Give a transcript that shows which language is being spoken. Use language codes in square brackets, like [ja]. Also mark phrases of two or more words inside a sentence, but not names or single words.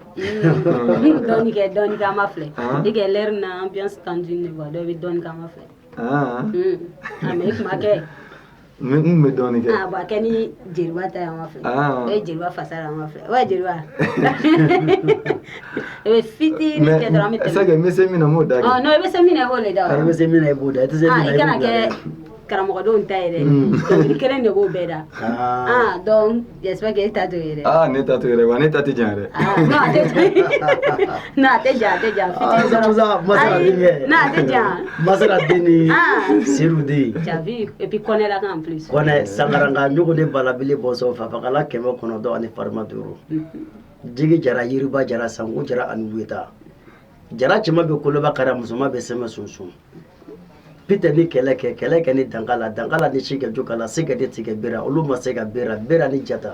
[bm] Dɔɔni kɛ an ma filɛ i kɛ l'air na [fr] ambiance tendue [bm] ne quoi dɔ bɛ dɔɔni kɛ an ma filɛ. Mais i tun b'a kɛ. N kun bɛ dɔɔni kɛ. Bon a kɛ ni Jeliba ta ye an ma filɛ o ye Jeliba fasa ye an ma filɛ wa Jeliba. I bɛ fitinin kɛ dɔrɔn an bɛ tɛmɛ. Est-ce que n bɛ se min na n b'o da kɛ. Non i bɛ se min na i b'o de da. I bɛ se min na i b'o da i tɛ se min na i b'o da. I kana kɛ karamɔgɔdenw ta ye dɛ dɔnkili kelen de b'o bɛɛ da. Donc [fr] j'espère que [bm] e ta t'o ye dɛ. Ne ta t'o ye dɛ wa ne ta tɛ jan yɛrɛ. Non a tɛ jan non a tɛ jan fitinin dɔrɔn. Masara den kɛ. Non a tɛ jan. Masara den ni Seru den. Jabi [fr] et puis [bm] Kɔnɛ la kan [fr] en plus. [bm] Kɔnɛ Sangaranga ɲɔgɔn de balabili bɔsɔn Fafakala 900 ani Farima 5. Jigi Jara Yiriba Jara Sango Jara ani Weta. Jara cɛman bɛ koloba kara musoman bɛ sɛmɛ sunsun. Peter ni kɛlɛ kɛ ni Dankala ni Sikɛ Jokala Sikɛ de tigɛ Bera olu ma se ka Bera ni Jata.